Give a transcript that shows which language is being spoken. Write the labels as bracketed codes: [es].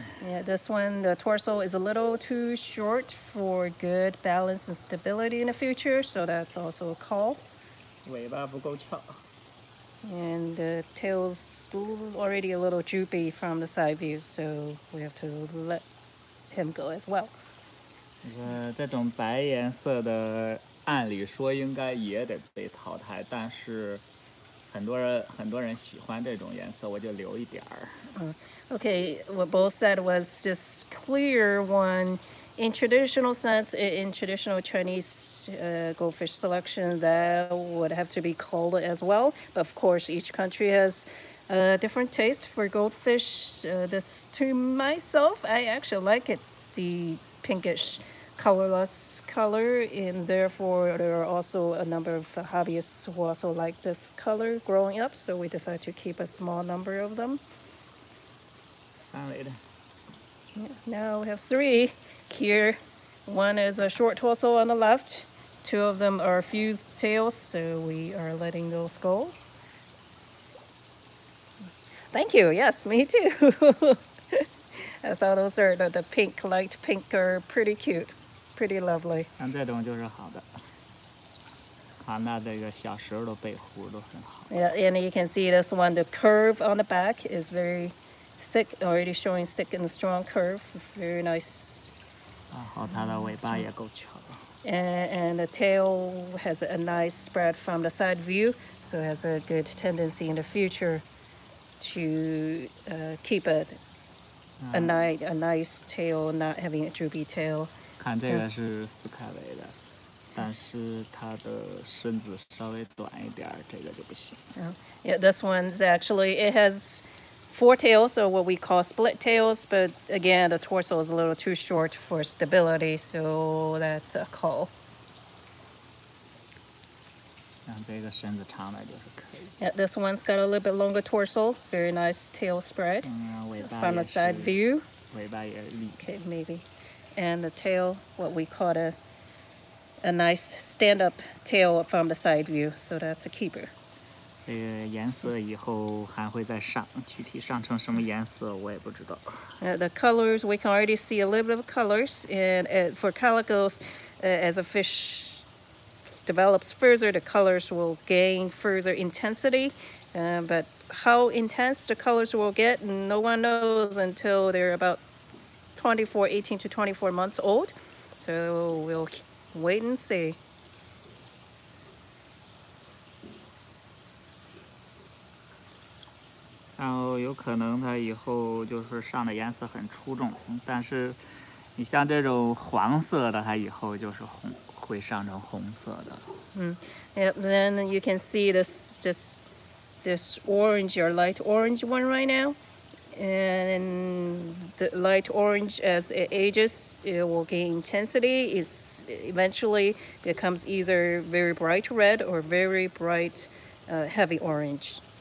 [en] Yeah, this one, the torso is a little too short for good balance and stability in the future, so that's also a call. [zh] 尾巴不够翘。 [en] And the tail's already a little droopy from the side view, so we have to let him go as well. [zh] 这种白颜色的，按理说应该也得被淘汰，但是很多人喜欢这种颜色，我就留一点儿。 [en] Okay, what both said was this clear one. In traditional sense, in traditional Chinese goldfish selection, that would have to be culled as well. But of course, each country has a different taste for goldfish. This, to myself, I actually like it, the pinkish, colorless color, and therefore there are also a number of hobbyists who also like this color growing up. So we decided to keep a small number of them. [zh] 3尾的。 [en] Yeah, now we have 3 here. One is a short torso on the left. 2 of them are fused tails, so we are letting those go. Thank you. Yes, me too. I thought those are the pink, light pink, are pretty cute, pretty lovely. [zh] 像这种就是好的。好，那这个小舌头背弧都很好。 [en] Yeah, and you can see this one, the curve on the back is very thick, already showing thick and strong curve. Very nice. [zh] 然后它的尾巴也够翘。 [en] And the tail has a nice spread from the side view, so it has a good tendency in the future to keep a nice tail, not having a droopy tail. [zh] 看这个是斯凯维的，但是它的身子稍微短一点，这个就不行。 [en] Yeah, this one's actually, it has 4 tails, or what we call split tails, but again, the torso is a little too short for stability, so that's a cull. [zh] 像这个身子长点就是可以。 [en] Yeah, this one's got a little bit longer torso, very nice tail spread. [zh] 尾巴 [en] From [zh] 也 [en] a [zh] 是 [en] side view. [zh] 尾巴也立。 [en] Okay, maybe. And the tail, what we call a nice stand-up tail from the side view, so that's a keeper. [zh] 这个颜色以后还会再上，具体上成什么颜色我也不知道。 [en] The colors, we can already see a little bit of colors, and for calicos, as a fish develops further, the colors will gain further intensity. But how intense the colors will get, no one knows until they're about 18 to 24 months old. So we'll wait and see. [zh] 然后有可能它以后就是上的颜色很出众，但是你像这种黄色的，它以后就是会上成红色的。 [en] Yep, then you can see this orange or light orange one right now. And the light orange, as it ages, it will gain intensity. It eventually becomes either very bright red or very bright heavy orange.